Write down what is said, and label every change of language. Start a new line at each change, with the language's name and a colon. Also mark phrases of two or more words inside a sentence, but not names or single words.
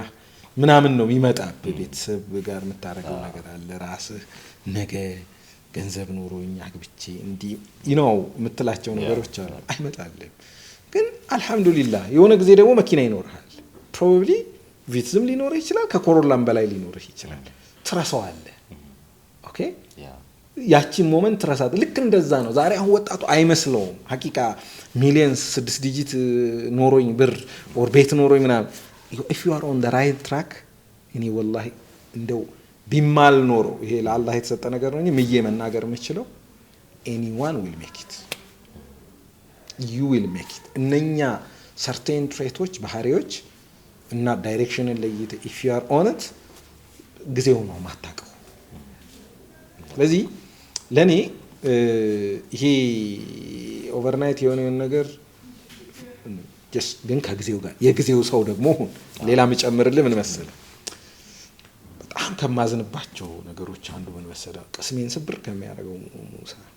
Amharic: ምናምን ነው የሚመጣ። በቤተሰብ ጋር የምታረገው ነገር አለ። ራስህ ነገ ገንዘብ ኖሮኝ አግብቼ እንዲ የምትላቸው ነገሮች አሉ። አይመጣልም። ግን አልহামዱሊላህ የሆነ ጊዜ ደግሞ መኪና ይኖርሃል። ፕሮባብሊ ቪትዝም ሊኖርህ ይችላል፣ ከኮሮላም በላይ ሊኖርህ ይችላል። ትረሳዋለህ። ኦኬ ያቺን ሞመንት ትረሳት። ልክ እንደዛ ነው ዛሬ አሁን ወጣቱ አይመስለውም
English: ሐቂቃ millions 6 digit
Amharic: ኖሮኝ ብር
English: or
Amharic: ቤት ኖሮኝ ምናምን
English: if you are on the right track
Amharic: እኔ ወላሂ እንደው ቢማል ኖሮ ይሄ ለአላህ የተሰጠ ነገር ነው እንጂ ምዬ መናገር የምችለው
English: anyone will make it, you will make it።
Amharic: እነኛ
English: certain traits
Amharic: ባህሪዎች እና ዳይሬክሽንን ለይተ
English: if you are on it
Amharic: ጊዜው ነው ማታቀው። ስለዚህ ለኔ ይሄ ኦቨርናይት የሆነ ነገር ግን ከጊዜው ጋር የጊዜው ሰው ደግሞ ሌላ መጨመርልህ ምን መሰለህ በጣም ከማዝንባቸው ነገሮች አንዱ ምን መሰለህ ቅስሜን ስብር ከሚያደርገው ሙሳ